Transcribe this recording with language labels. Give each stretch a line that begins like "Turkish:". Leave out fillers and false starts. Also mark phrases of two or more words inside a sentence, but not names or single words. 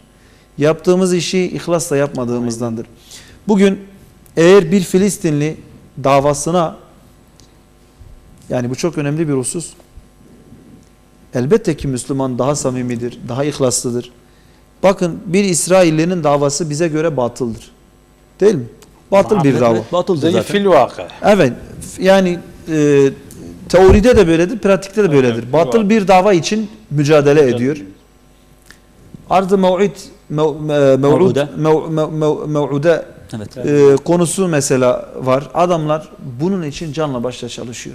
Turkish: Yaptığımız işi ihlasla yapmadığımızdandır. Bugün eğer bir Filistinli davasına, yani bu çok önemli bir husus, elbette ki Müslüman daha samimidir, daha ihlaslıdır. Bakın bir İsraillinin davası bize göre batıldır. Değil mi? Batıl bir dava. Evet, batıldır زي zaten.
Arabic: في الواقع
Turkish: Evet, yani teoride de böyledir, pratikte de böyledir. Evet, Batıl bir dava için mücadele ediyor. Arz-ı mev'ude Evet. konusu mesela var. Adamlar bunun için canla başla çalışıyor.